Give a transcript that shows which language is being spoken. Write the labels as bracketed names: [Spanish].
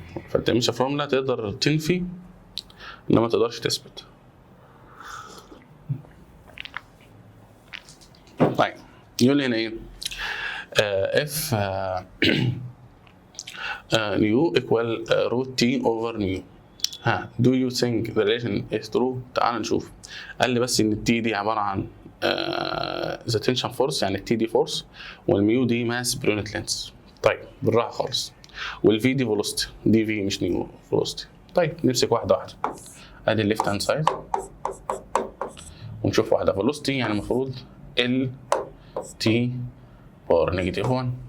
[Arabic] فالتمشي فورمولا تقدر تنفي انما ما تقدرش تثبت. طيب يقول لي هنا ايه؟ [English] F nu equal root T over nu. [Arabic] ها [English] do you think the relation is true؟ [Arabic] تعال نشوف. قال لي بس ان التي دي عباره عن [English] the tension force، [Arabic] يعني التي دي فورس، والميو دي ماس بير يونت لينث. طيب بالراحه خالص. والفي دي فيلوسيتي، دي في مش نيو فيلوسيتي. طيب نمسك واحده واحده. ادي الليفت هاند سايد ونشوف واحده فيلوسيتي، يعني المفروض ال تي باور نيجاتيف 1.